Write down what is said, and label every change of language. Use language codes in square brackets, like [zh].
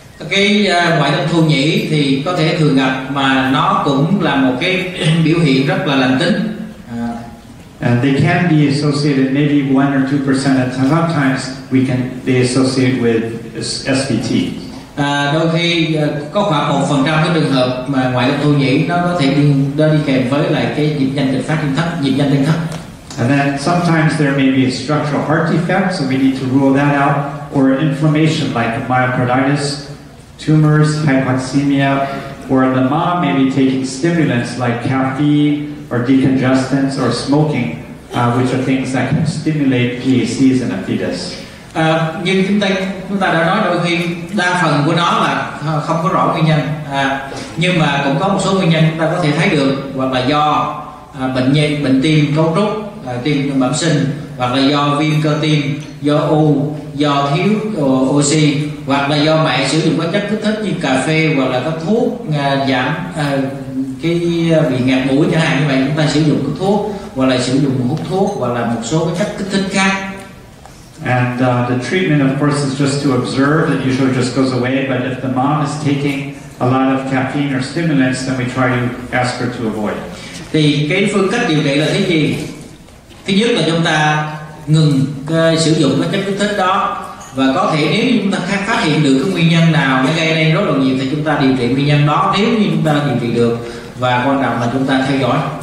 [vi] Cái ngoại tâm thu nhĩ thì có thể thường gặp, mà nó cũng là một cái biểu hiện rất là lành tính. [en] And they can be associated maybe 1 or 2%, and sometimes they associate with SVT. [vi] Đôi khi có khoảng 1% cái trường hợp mà ngoại tâm thu nhĩ nó có thể đi kèm với lại cái nhịp nhanh kịch phát trên thất, nhịp nhanh trên thất. [en] And then sometimes there may be a structural heart defect, so we need to rule that out, or inflammation like myocarditis, tumors, hypoxemia, or the mom may be taking stimulants like caffeine or decongestants or smoking, which are things that can stimulate PACs in a fetus. [vi] Như chúng ta đã nói, đôi khi đa phần của nó là không có rõ nguyên nhân, nhưng mà cũng có một số nguyên nhân chúng ta có thể thấy được, hoặc là do bệnh tim cấu trúc, tim bẩm sinh, hoặc là do viêm cơ tim, do u, do thiếu oxy, hoặc là do mẹ sử dụng các chất kích thích như cà phê, hoặc là các thuốc giảm cái bị ngạt mũi chẳng hạn. Như vậy chúng ta sử dụng các thuốc, hoặc là sử dụng hút thuốc, hoặc là một số cái chất kích thích khác. [en] And the treatment, of course, is just to observe. It usually just goes away. But if the mom is taking a lot of caffeine or stimulants, then we try to ask her to avoid. [vi] Thì cái phương cách điều trị là cái gì? Thứ nhất là chúng ta ngừng sử dụng các chất kích thích đó, và có thể nếu như chúng ta phát hiện được cái nguyên nhân nào nó gây nên rối loạn nhịp thì chúng ta điều trị nguyên nhân đó nếu như chúng ta điều trị được, và quan trọng là chúng ta theo dõi.